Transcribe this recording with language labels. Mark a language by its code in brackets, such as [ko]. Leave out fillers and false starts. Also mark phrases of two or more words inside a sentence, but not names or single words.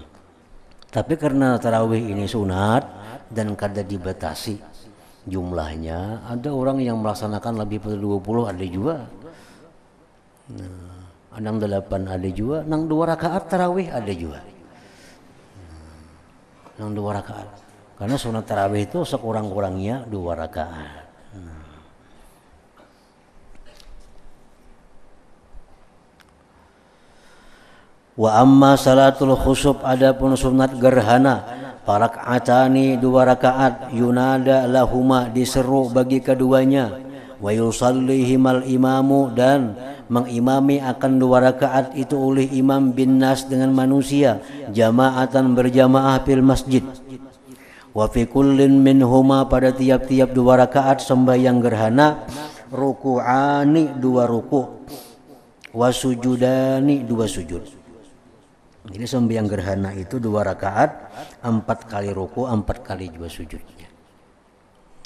[bjn] Tapi karena tarawih ini sunat dan kada dibatasi jumlahnya, ada orang yang melaksanakan lebih pada 20 ada juga. Nah, nang 8 ada juga, nang 2 rakaat tarawih ada juga. Nang 2 rakaat. Karena sunat tarawih itu sekurang-kurangnya 2 rakaat. [ar] وأما صلاة الخسوف, [bjn] adapun sunat gerhana, parak'atani 2 rakaat, [ar] ينادى لهما, [bjn] diseru bagi keduanya, [ar] ويصليهما الإمام, [bjn] dan mengimami akan 2 rakaat itu oleh imam [ar] بالناس [bjn] dengan manusia, jamaatan berjamaah [ar] في المسجد. وفي كل منهما, [bjn] pada tiap-tiap 2 rakaat sembahyang gerhana, ruku'ani 2 ruku', [ar] وسجودان [bjn] 2 sujud. Jadi sembahyang gerhana itu 2 rakaat, 4 kali ruku, 4 kali juga sujudnya.